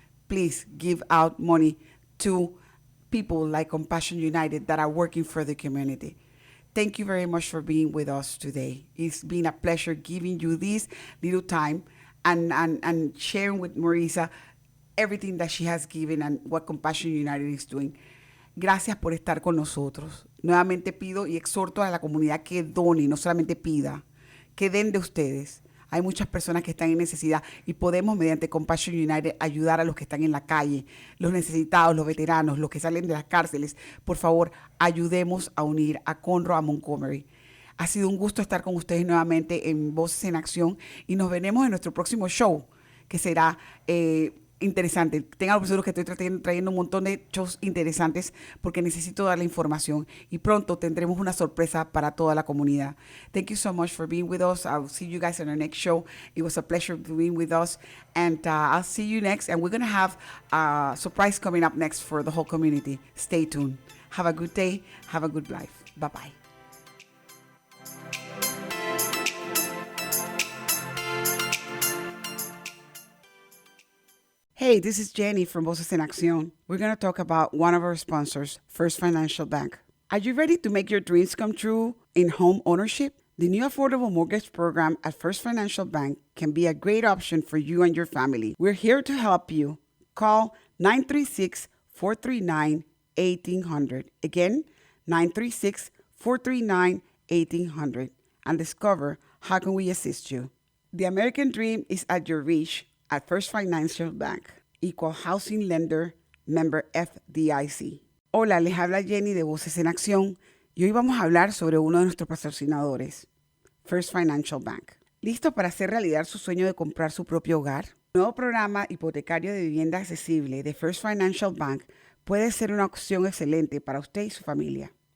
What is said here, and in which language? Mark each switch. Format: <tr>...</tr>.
<en>Please give out money to people like Compassion United that are working for the community. Thank you very much for being with us today. It's been a pleasure giving you this little time and sharing with Morrisa everything that she has given and what Compassion United is doing.</en> <es>Gracias por estar con nosotros. Nuevamente pido y exhorto a la comunidad que done, no solamente pida, que den de ustedes. Hay muchas personas que están en necesidad y podemos, mediante Compassion United, ayudar a los que están en la calle, los necesitados, los veteranos, los que salen de las cárceles. Por favor, ayudemos a unir a Conroe a Montgomery. Ha sido un gusto estar con ustedes nuevamente en Voces en Acción y nos veremos en nuestro próximo show, que será interesante. Tengan por seguro que estoy trayendo un montón de shows interesantes porque necesito dar la información y pronto tendremos una sorpresa para toda la comunidad.</es> <en>Thank you so much for being with us. I'll see you guys in our next show. It was a pleasure being with us and I'll see you next, and we're going to have a surprise coming up next for the whole community. Stay tuned. Have a good day. Have a good life. Bye-bye. Hey, this is Jenny from Voces en Acción. We're going to talk about one of our sponsors, First Financial Bank. Are you ready to make your dreams come true in home ownership? The new affordable mortgage program at First Financial Bank can be a great option for you and your family. We're here to help you. Call 936-439-1800. Again, 936-439-1800 and discover how can we assist you. The American dream is at your reach at First Financial Bank, Equal Housing Lender, member FDIC.</en> <es>Hola, les habla Jenny de Voces en Acción y hoy vamos a hablar sobre uno de nuestros patrocinadores, First Financial Bank. ¿Listo para hacer realidad su sueño de comprar su propio hogar? El nuevo programa hipotecario de vivienda accesible de First Financial Bank puede ser una opción excelente para usted y su familia.</es>